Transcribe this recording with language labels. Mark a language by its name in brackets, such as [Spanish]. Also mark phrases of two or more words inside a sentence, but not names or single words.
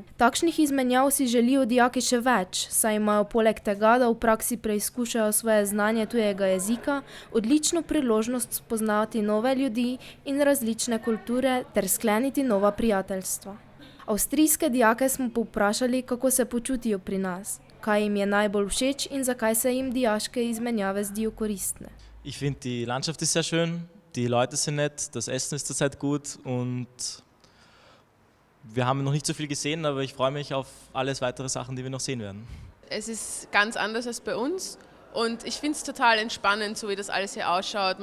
[Slovenian] Takšnih izmenjav si želijo dijaki še več, saj imajo poleg tega, da v praksi preizkušajo svoje znanje tujega jezika, odlično priložnost spoznavati nove ljudi in različne kulture ter skleniti nova prijateljstva. Avstrijske dijake smo povprašali, kako se počutijo pri nas. Kaj jim je najbolj všeč in zakaj se jim dijaške izmenjave zdijo koristne. [German] Ich finde, die Landschaft ist sehr schön, die Leute sind nett, das Essen ist zurzeit gut und wir haben noch nicht so viel gesehen, aber ich freue mich auf alles weitere Sachen, die wir noch sehen werden. Es ist ganz anders als bei uns und ich finde es total entspannend, so wie das alles hier ausschaut.